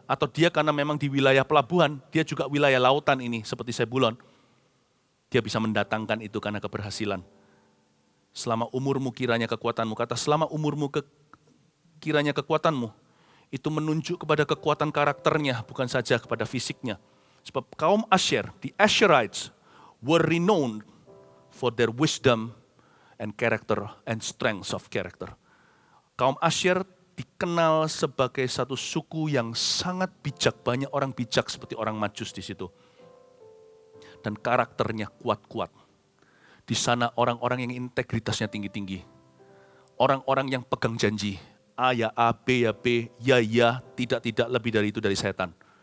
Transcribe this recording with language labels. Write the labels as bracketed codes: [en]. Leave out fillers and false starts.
[id] Atau dia karena memang di wilayah pelabuhan, dia juga wilayah lautan ini seperti Sebulon. Dia bisa mendatangkan itu karena keberhasilan. Selama umurmu kiranya kekuatanmu. Kata selama umurmu kiranya kekuatanmu. Itu menunjuk kepada kekuatan karakternya, bukan saja kepada fisiknya. Sebab kaum Asher, [en] the Asherites, were renowned for their wisdom and character and strength of character. [id] Kaum Asher dikenal sebagai satu suku yang sangat bijak, banyak orang bijak seperti orang Majus di situ. Dan karakternya kuat-kuat. Di sana orang-orang yang integritasnya tinggi-tinggi. Orang-orang yang pegang janji. A ya A, B ya B, ya, tidak lebih dari itu dari setan.